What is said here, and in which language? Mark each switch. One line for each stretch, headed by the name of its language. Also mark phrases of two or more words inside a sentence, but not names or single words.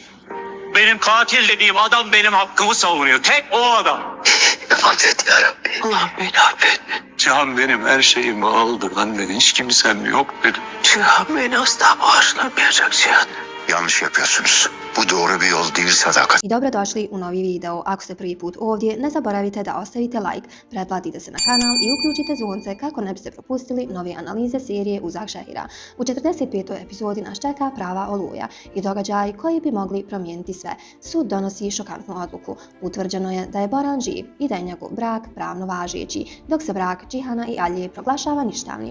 Turkish: Benim katil dediğim adam benim hakkımı savunuyor. Tek o adam. Affet yarabbim. Allah beni affet. Cihan benim her şeyimi aldı. Benden hiç kimsem yok benim. Cihan beni asla bağışlamayacak Cihan. Yanlış yapıyorsunuz. Bu doğru bir yol değil Sadakat.
Bosnian: I dobrodošli u novi video. Ako ste prvi put ovdje, ne zaboravite da ostavite like, pretplatite se na kanal i uključite zvonce kako ne biste propustili nove analize serije Uzak Šehira. U 45. epizodi nas čeka prava oluja i događaj koji bi mogli promijeniti sve. Sud donosi šokantnu odluku. Utvrđeno je da je Boran živ i da je njegov brak pravno važeći, dok se brak Džihana i Alije proglašava ništavnim.